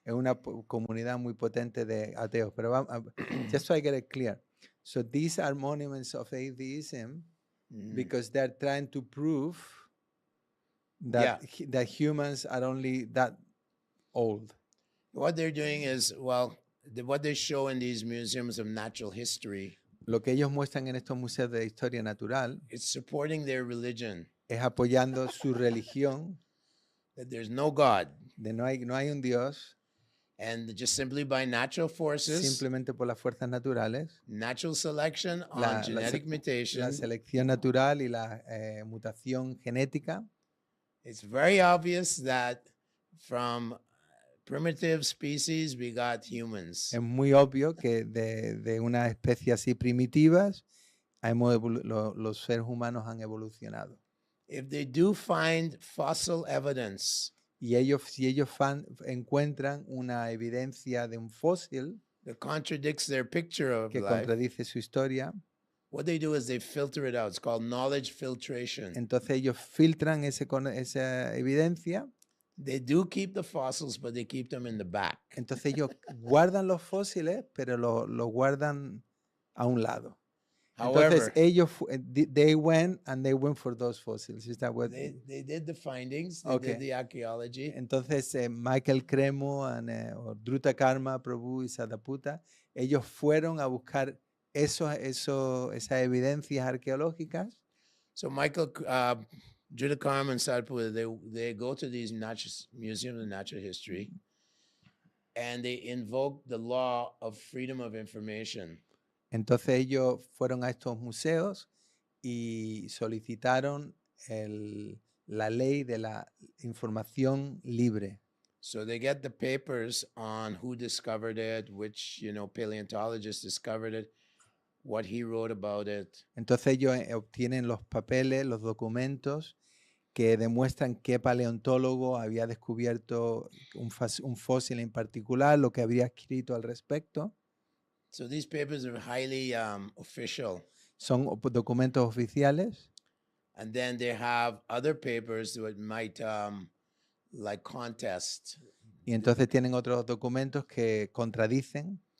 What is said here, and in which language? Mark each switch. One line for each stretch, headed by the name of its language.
Spanish: Es una comunidad muy potente de ateos. Pero
English: just so I get it clear. So these are monuments of atheism because they're trying to prove that that humans are only that old. What they're doing is, what they show in these museums of natural history,
Spanish: lo que ellos muestran en estos museos de historia natural,
English: it's supporting their religion.
Spanish: Es apoyando su religión.
English: That there's no God.
Spanish: De no hay un Dios.
English: And just simply by natural forces,
Spanish: simplemente por las fuerzas naturales,
English: natural selection on genetic mutation,
Spanish: la selección natural y la mutación genética.
English: It's very obvious that from primitive species we got humans.
Spanish: Es muy obvio que de una especie así primitivas los seres humanos han evolucionado.
English: If they do find fossil evidence,
Spanish: y si ellos encuentran una evidencia de un fósil
English: that contradicts their picture of
Spanish: que
English: life,
Spanish: contradice su historia,
English: what they do is they filter it out. It's called knowledge filtration.
Spanish: Entonces ellos filtran esa evidencia.
English: They do keep the fossils, but they keep them in the back.
Spanish: Entonces ellos guardan los fósiles, pero los guardan a un lado. Entonces ellos
English: they went for those fossils. Is that what they did the findings, they did the archaeology.
Spanish: Entonces Michael Cremo o Druta Karma Prabhu y Sadaputa, ellos fueron a buscar esas evidencias arqueológicas.
English: So Michael Druta Karma and Sadaputa, they go to these museums of natural history and they invoke the law of freedom of information.
Spanish: Entonces ellos fueron a estos museos y solicitaron la ley de la información libre.
English: So they get the papers on who discovered it, which paleontologist discovered it, what he wrote about it.
Spanish: Entonces ellos obtienen los papeles, los documentos que demuestran qué paleontólogo había descubierto un fósil en particular, lo que habría escrito al respecto.
English: So these papers are highly official.
Spanish: Son documentos oficiales.
English: And then they have other papers that might like contest.
Spanish: Y entonces tienen otros documentos que contradicen.